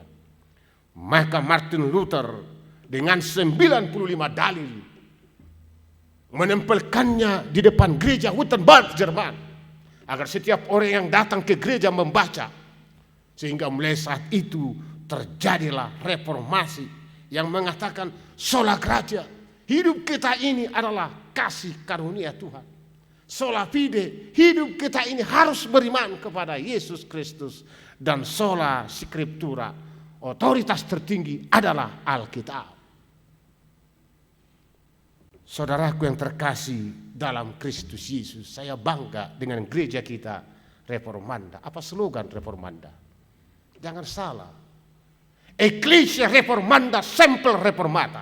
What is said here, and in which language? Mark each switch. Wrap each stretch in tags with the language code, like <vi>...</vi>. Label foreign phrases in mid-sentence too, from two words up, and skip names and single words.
<id>Maka Martin Luther dengan 95 dalil menempelkannya di depan gereja Wittenberg, Jerman, agar setiap orang yang datang ke gereja membaca, sehingga mulai saat itu terjadilah reformasi yang mengatakan</id> <la>sola gratia,</la> <id>hidup kita ini adalah kasih karunia Tuhan.</id> <la>Sola fide,</la> <id>hidup kita ini harus beriman kepada Yesus Kristus.</id> <la>Dan sola scriptura,</la> <id>otoritas tertinggi adalah Alkitab. Saudaraku yang terkasih dalam Kristus Yesus, saya bangga dengan gereja kita Reformanda. Apa slogan Reformanda? Jangan salah.</id> <la>Ecclesia Reformanda Semper Reformata.</la>